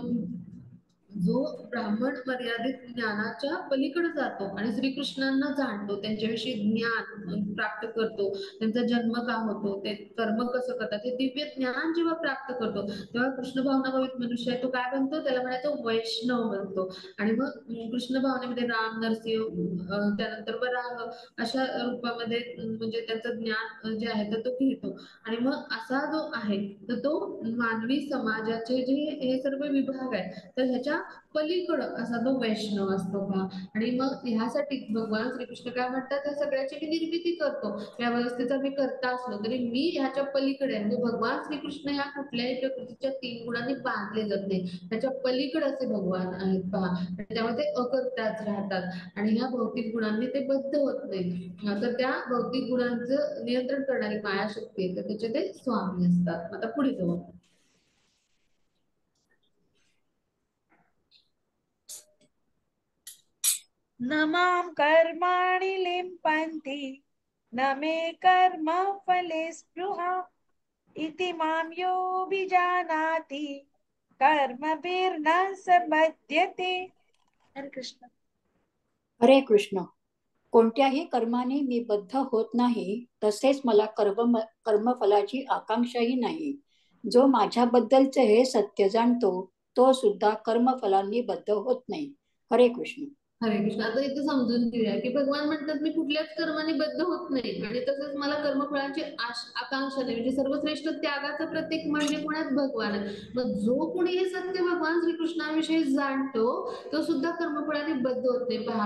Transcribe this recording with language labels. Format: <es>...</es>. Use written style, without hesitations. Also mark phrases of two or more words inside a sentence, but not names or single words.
<mr>पण जो ब्राह्मण मर्यादित ज्ञानाच्या पलीकडे जातो आणि श्रीकृष्णांना जाणतो, त्यांच्याविषयी ज्ञान प्राप्त करतो, त्यांचा जन्म का होतो, ते कर्म कसं करतात, हे दिव्य ज्ञान जेव्हा प्राप्त करतो तेव्हा कृष्ण भावनाभावित मनुष्य आहे तो काय बनतो, त्याला म्हणायचं वैष्णव बनतो. आणि मग कृष्ण भावनेमध्ये राम, नरसिंह, त्यानंतर वराह अशा रूपामध्ये म्हणजे त्याचं ज्ञान जे आहे तर तो घेतो. आणि मग असा जो आहे तर तो मानवी समाजाचे जे हे सर्व विभाग आहे तर ह्याच्या पलीकडं असा तो वैष्णव असतो पहा. आणि मग ह्यासाठी भगवान श्रीकृष्ण काय म्हणतात, या सगळ्याची मी निर्मिती करतो, या व्यवस्थेचा मी करता असलो तरी मी ह्याच्या पलीकडे आहे. म्हणजे भगवान श्रीकृष्ण ह्या कुठल्याही प्रकृतीच्या 3 गुणांनी बांधले जात नाही, त्याच्या पलीकडे असे भगवान आहेत पहा. आणि त्यामुळे ते अकर्ताच राहतात आणि ह्या भौतिक गुणांनी ते बद्ध होत नाही. तर त्या भौतिक गुणांचं नियंत्रण करणारी माया शक्ती आहे तर त्याचे ते स्वामी असतात. आता पुढे जाऊ.</mr> <sa>न मां कर्माणि लिम्पन्ति न मे कर्म फले स्पृहा इति मां योऽभिजानाति कर्मभिर्न सबध्यते.</sa> <mr>हरे कृष्ण. हरे कृष्ण. कोणत्याही कर्माने मी बद्ध होत नाही, तसेच मला कर्मफलाची आकांक्षाही नाही. जो माझ्याबद्दलचे हे सत्य जाणतो तो सुद्धा कर्मफलांनी बद्ध होत नाही. हरे कृष्ण. हरे कृष्ण. आता इथे समजून घेऊया की भगवान म्हणतात मी कुठल्याच कर्माने बद्ध होत नाही आणि तसंच मला कर्मफळाची आकांक्षा नाही. म्हणजे सर्वश्रेष्ठ त्यागाचं प्रतीक म्हणजे कोणाच भगवान आहे. मग जो कोणी हे सत्य भगवान श्रीकृष्णाविषयी जाणतो तो सुद्धा कर्मफळाने बद्ध होत नाही पहा.</mr>